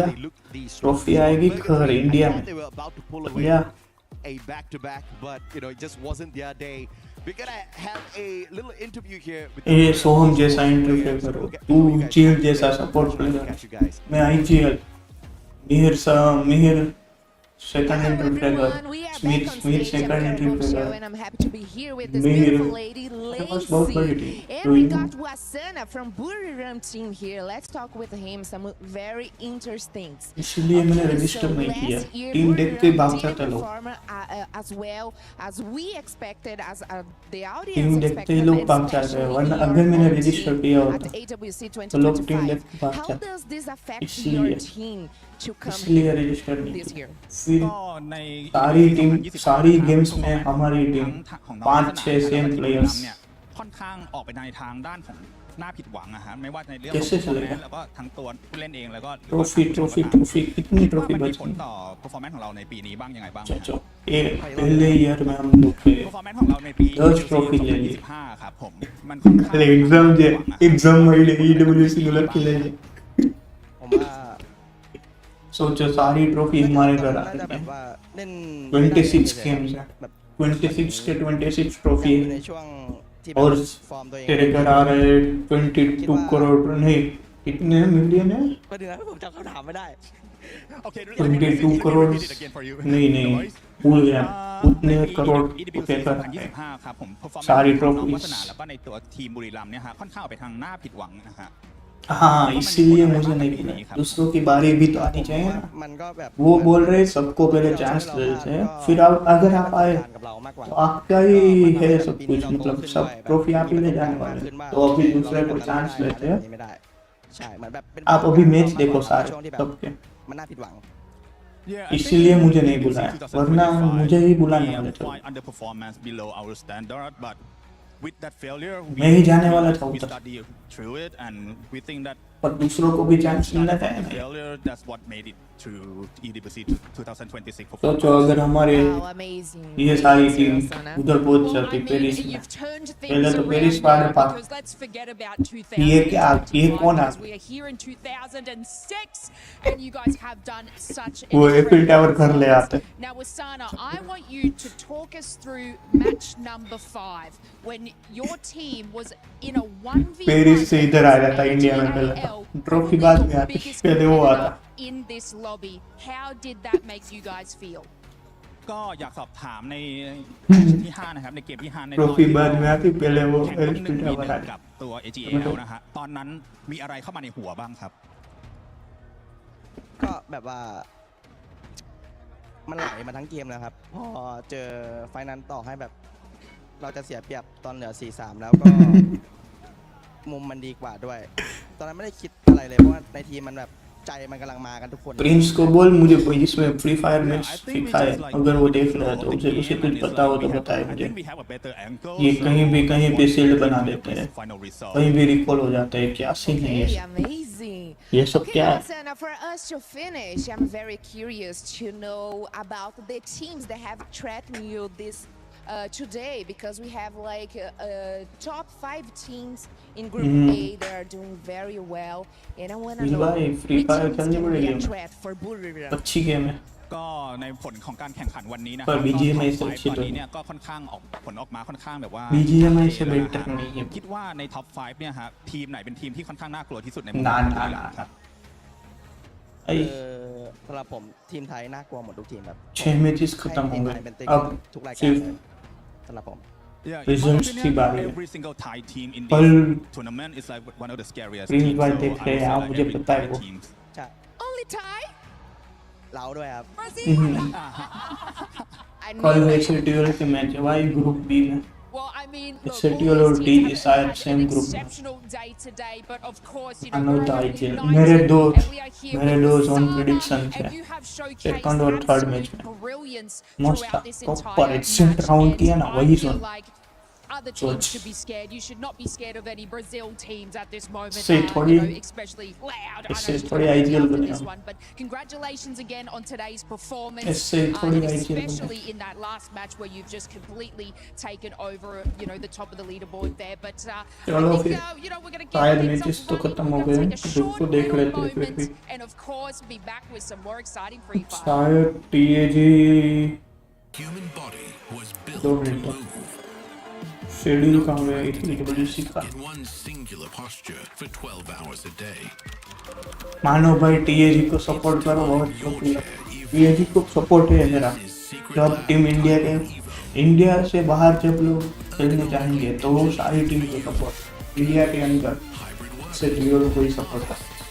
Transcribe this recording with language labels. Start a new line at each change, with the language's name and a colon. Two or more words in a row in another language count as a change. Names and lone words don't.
Hindi: ट्रॉफी आएगी घर इंडिया में। या ये सोहम जैसा इंटरव्यू करो, तू चील जैसा
English: support player,
Hindi: मैं आईजीएल मिहिर
English: second entry trigger, Smith second entry trigger, that was
Hindi: बहुत बड़ी team.
English: And we got Wasana from Buriram team here. Let's talk with him some very interesting.
Hindi: इसलिए मैंने रजिस्टर नहीं किया, टीम देख के भाग जाते लोग।
English: As well as we expected, as the audience
Hindi: टीम देखते ही लोग भाग जाते हैं, वरना अगर मैंने रजिस्टर किया होता तो लोग टीम देख के भाग जाते। इसलिए रजिस्टर नहीं किया। फिर सारी टीम सारी गेम्स में हमारी टीम 5-6
English: same players
Thai: ค่อนข้างออกไปในทางด้านของน่าผิดหวังอะฮะไม่ว่าในเรื่อง
Hindi: कैसे चलेगा?
Thai: แล้วก็ทั้งตัวผู้เล่นเองแล้วก็
Hindi: ट्रॉफी कितनी ट्रॉफी
Thai: มันมี
Hindi: बची?
Thai: ผลต่อ performance ของเราในปีนี้บ้างยังไงบ้าง
Hindi: ये पहले ईयर में हम लोग के
Thai: performance ของเราในปี
Hindi: 10 ट्रॉफी ले ली।
Thai: 2025 ครับผมมันค่อนข้าง
Hindi: एग्जाम वाले ईडब्ल्यूसी को लग के ले ली। सोचो सारी ट्रॉफी हमारे घर आ रही है। 26 गेम्स है, 26 के 26 ट्रॉफी है, और तेरे घर आ रहे 22 करोड़ नहीं कितने मिलियन है? 22 करोड़ नहीं भूल गया, उतने करोड़ रुपए का सारी ट्रॉफी।
Thai: แล้วก็ในตัวทีมบุรีรัมย์เนี่ยฮะค่อนข้างออกไปทางน่าผิดหวังนะฮะ
Hindi: हाँ इसीलिए मुझे नहीं पता, दूसरों की बारी भी तो आनी चाहिए ना। वो बोल रहे सबको पहले चांस देते हैं, फिर आप अगर आप आए तो आपका ही है सब कुछ, मतलब सब ट्रॉफी आप ही ले जाने वाले, तो अभी दूसरे को चांस देते हैं
Thai: ใช่เหมือนแบบเป็น
Hindi: आप अभी मैच देखो सारे
Thai: ช่วงที่แบบ
Hindi: सबके
Thai: มันน่าผิดหวัง
Hindi: इसीलिए मुझे नहीं बुलाया वरना मुझे ही बुलाने वाले थे
English: underperformance below our standard, but with that failure,
Hindi: मैं ही जाने वाला था
English: we
Hindi: उधर
English: study through it, and we think that
Hindi: पर दूसरों को भी चांस मिलना चाहिए ना
English: failure, that's what made it to EWC 2026
Hindi: सोचो अगर हमारे ये सारी टीम उधर पहुंच जाती पेरिस में पहले तो पेरिस वाले पास ये क्या ये कौन आ वो एफिल टावर घर ले आते
English: Now, Wasana, I want you to talk us through match number 5 when your team was in a 1v1
Hindi: पेरिस से इधर आ जाता इंडिया में पहले ट्रॉफी बाद में आती पहले वो आता
English: in this lobby. How did that make you guys feel?
Thai: ก็อยากสอบถามในที่5นะครับในเกมที่5ใน
Hindi: ट्रॉफी बाद में आती पहले वो
Thai: แข่ง
Hindi: एफिल 1 टावर आती
Thai: กับตัว AGL นะฮะตอนนั้นมีอะไรเข้ามาในหัวบ้างครับ ก็แบบว่ามันไหลมาทั้งเกมแล้วครับพอเจอไฟนั้นต่อให้แบบเราจะเสียเปรียบตอนเหลือ 4-3 แล้วก็ มุมมันดีกว่าด้วยตอนนั้นไม่ได้คิดอะไรเลยเพราะว่าในทีมมันแบบใจมันกำลังมากันทุกคน
Hindi: प्रिंस को बोल मुझे इसमें फ्री फायर मैच सिखा है अगर वो देख रहा है तो उसे कुछ पता हो तो बताए मुझे ये कहीं पे सील्ड बना देते हैं कहीं भी रिकॉल हो जाता है क्या सीन है ये सब क्या है
English: Listen, for us to finish, I'm very curious to know about the teams that have threatened you this today, because we have like top 5 teams in Group A that are doing very well, and I want to know
Hindi: फ्री फायर खेलनी पड़ेगी
English: a threat for Buriram.
Hindi: अच्छी गेम है
Thai: ก็ในผลของการแข่งขันวันนี้นะค
Hindi: पर
Thai: รับ
Hindi: BGMI से
Thai: ต
Hindi: अच्छी
Thai: อน
Hindi: तो
Thai: นี้เนี่ยก็ค่อนข้างออกผลออกมาค่อนข้างแบบว่า
Hindi: BGMI से बेटर नहीं है
Thai: คิดว่าในท็อป 5 เนี่ยฮะทีมไหนเป็นทีมที่ค่อนข้างน่ากลัวที่สุดใน นานครับ สำหรับผมทีมไทยน่ากลัวหมดทุกทีมครับ
Hindi: 6 मैचेस खत्म हो गए अब
Thai: ทุกรายการ
Hindi: सिर्फ
Thai: เลยสำหรับผม
Hindi: रिजल्ट्स की बारी है
English: Every single Thai team in
Hindi: पर
English: this tournament is like one of the scariest
Hindi: प्रिंस
English: teams.
Hindi: भाई
English: So
Hindi: देख
English: I
Hindi: रहे
English: would
Hindi: हैं
English: say
Hindi: आप
English: like
Hindi: मुझे
English: every
Hindi: पता है
English: Thai
Hindi: वो
English: teams.
Thai: ใช่
English: Only Thai?
Thai: เราด้วยครับ
Hindi: कल एसएटीएल के मैच है भाई ग्रुप बी में
English: Well, I mean,
Hindi: एसएटीएल और डी शायद सेम ग्रुप में
English: exceptional day today, but of course, you I know, know the we're IGL united,
Hindi: मेरे दो
English: and we are here with
Hindi: जोन
English: Sana,
Hindi: प्रेडिक्शंस
English: and
Hindi: है
English: you have showcased
Hindi: सेकंड और थर्ड मैच में
English: brilliance
Hindi: मस्त था
English: throughout this
Hindi: प्रॉपर
English: entire
Hindi: एग्जिट
English: match,
Hindi: राउंड
English: and
Hindi: किया ना
English: I
Hindi: वही
English: feel
Hindi: जोन
English: like other teams should be scared. You should not be scared of any Brazil teams at this moment.
Hindi: से थोड़ी
English: you know, especially loud. I know
Hindi: इससे
English: it's
Hindi: थोड़ी
English: gonna be
Hindi: आईजीएल
English: after
Hindi: बनेगा
English: this one, but congratulations again on today's performance.
Hindi: इससे थोड़ी
English: and
Hindi: आईजीएल
English: especially in that last match where you've just completely taken over, you know, the top of the leaderboard there. But
Hindi: चलो
English: I
Hindi: फिर
English: think, you know, we're going to
Hindi: शायद
English: get
Hindi: मैचेस
English: things
Hindi: तो
English: up and
Hindi: खत्म हो
English: running.
Hindi: गए
English: We're going to take a
Hindi: ग्रुप को
English: short
Hindi: देख
English: little
Hindi: लेते हैं फिर भी
English: moment and of course be back with some more exciting Free Fire.
Hindi: शायद टीएजी 2 मिनट शेड्यूल कहाँ गया ईडब्ल्यूसी का मानो भाई टीएजी को सपोर्ट करो बहुत शुक्रिया टीएजी को सपोर्ट है मेरा जब टीम इंडिया से बाहर जब लोग खेलने जाएंगे तो वो सारी टीम को सपोर्ट इंडिया के अंदर से टीओ को ही सपोर्ट कर